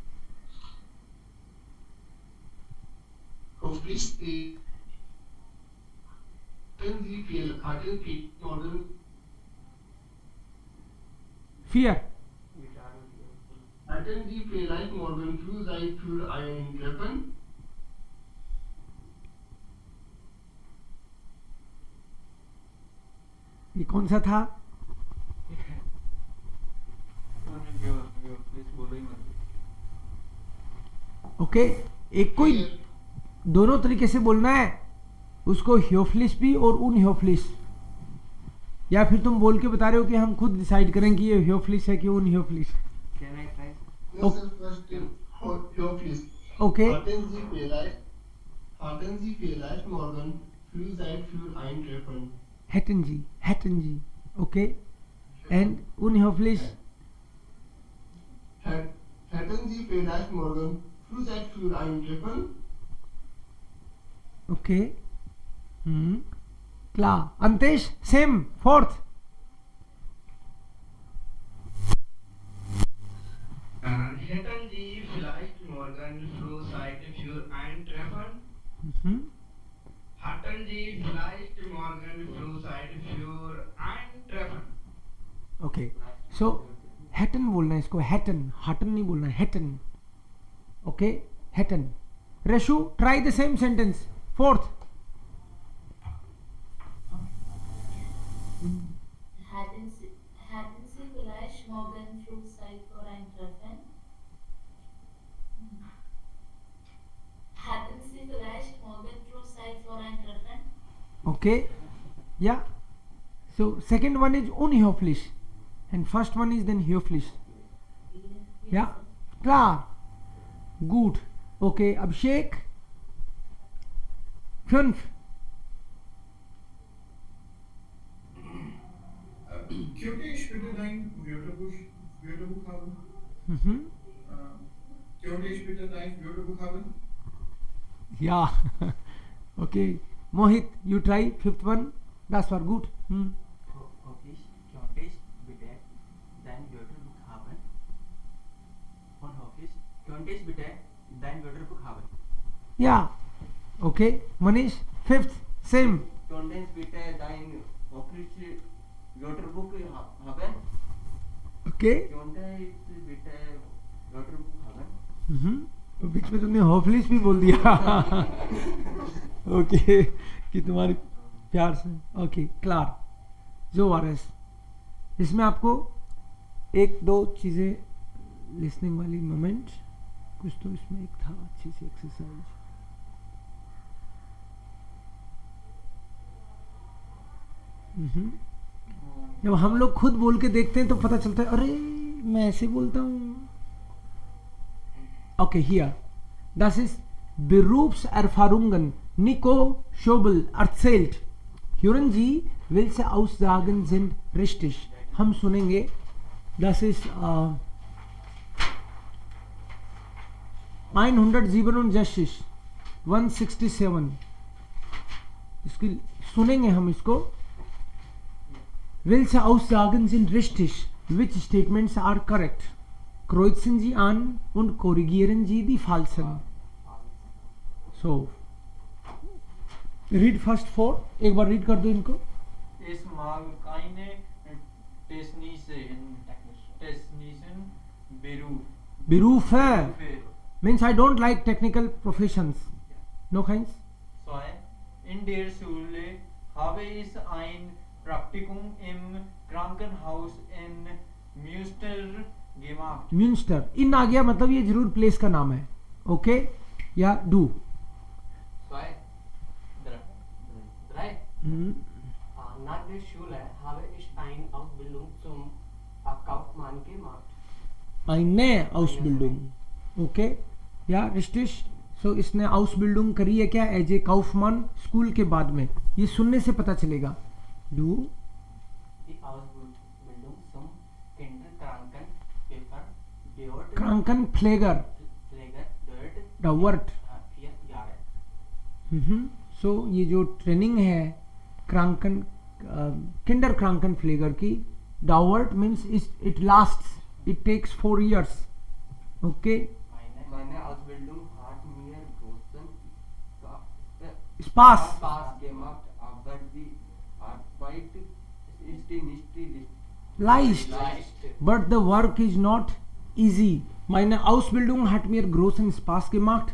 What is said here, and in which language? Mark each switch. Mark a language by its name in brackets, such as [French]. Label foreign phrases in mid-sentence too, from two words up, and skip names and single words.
[German] Höflich hatten Sie Model 4. hatten Sie vielleicht morgen früh Zeit für ein Treffen? [Hindi] ये कौन सा था? प्लीज बोलो ही मत। ओके, एक कोई दोनों तरीके से बोलना है उसको, ह्योफ्लिश भी और उनह्योफ्लिश। या फिर तुम बोल के बता रहे हो कि हम खुद डिसाइड करें कि ये ह्योफ्लिश है कि उनह्योफ्लिश? [English] Can I try? Yes, sir, first Höflich. [Hindi] ओके, [German] Hatten Sie vielleicht morgen früh Zeit für ein Treffen? hätten Sie, [English] okay, and [German] unhöflich, Hätten Sie vielleicht morgen früh Zeit für ein Treffen? okay, klar, Antesh, [English] same, fourth, [German] Hätten Sie vielleicht morgen früh Zeit für ein Treffen? Hatten Sie vielleicht morgen früh Zeit für ein Treffen? [Hindi] ओके। सो हैटन बोलना है इसको, हैटन, हटन नहीं बोलना है, हैटन। ओके, हैटन। [English] Rashu, try the same sentence, fourth. [German] Hatten Sie vielleicht morgen früh Zeit für ein Treffen? Hatten Sie vielleicht morgen früh Zeit für ein Treffen? [English] Okay, yeah. So second one is unhöflich and first one is then höflich. [German] Yeah, klar, gut. [English] Okay, Abhishek, 5. [German] Könnte ich bitte dein Wörterbuch haben? Könnte ich bitte dein Wörterbuch haben? Ja, [English] Okay. Mohit, you try fifth one. [German] Das war gut. Hoffentlich könntest bitte dein Wörterbuch haben. Und hoffentlich könntest bitte dein Wörterbuch haben. [English] Yeah. Okay. Manish, fifth. Same. [German] Könntest bitte dein hoffentlich Wörterbuch haben. Okay. Könntest bitte Wörterbuch haben. [Hindi] बीच में तुमने होपलेस भी बोल दिया. ओके कि तुम्हारे प्यार से. [German] Okay klar jo war's. [Hindi] इसमें आपको एक दो चीज़ें लिसनिंग वाली मोमेंट कुछ तो इसमें एक था अच्छी सी एक्सरसाइज. जब हम लोग खुद बोल के देखते हैं तो पता चलता है अरे मैं ऐसे बोलता हूँ. [English] Okay, here. [German] Das ist Berufserfahrungen. Nico Schobel erzählt. Hören Sie, welche Aussagen sind richtig? [Hindi] हम सुनेंगे. [German] Das ist 167. 167. [Hindi] इसकी सुनेंगे हम इसको. [German] Welche Aussagen sind richtig? [English] Which statements are correct? [German] Kreuzen Sie an und korrigieren Sie die falschen. [English] So, read first four. [Hindi] एक बार read कर दो इनको. [German] Es mag keine technischen [English] Berufe means I don't like technical professions. [German] No keins. In der Schule habe ich ein Praktikum im Krankenhaus in Münster gemacht. Münster. [Hindi] इन आ गया मतलब ये जरूर प्लेस का नाम है. [German] Okay ja du. Drei. Nach der Schule habe ich eine Ausbildung zum Kaufmann gemacht. eine Ausbildung. Okay ja richtig. [Hindi] सो इसने Ausbildung करी है क्या [English] as a [Hindi] काउफमान स्कूल के बाद में. ये सुनने से पता चलेगा. डू [German] Die Ausbildung zum Kinderkrankenpfleger dauert Krankenpfleger dauert 4 Jahre. [English] सो [Hindi] ये जो [English] ट्रेनिंग है [German] kranken Kinder kranken Pfleger [English] की डावर्ट means it last it takes 4 years. ओके [German] Meine Ausbildung hat mir großen स्पास Spaß gemacht, aber die Arbeit ist nicht [English] leicht but the work is not easy. [German] meine Ausbildung hat mir großen Spaß gemacht.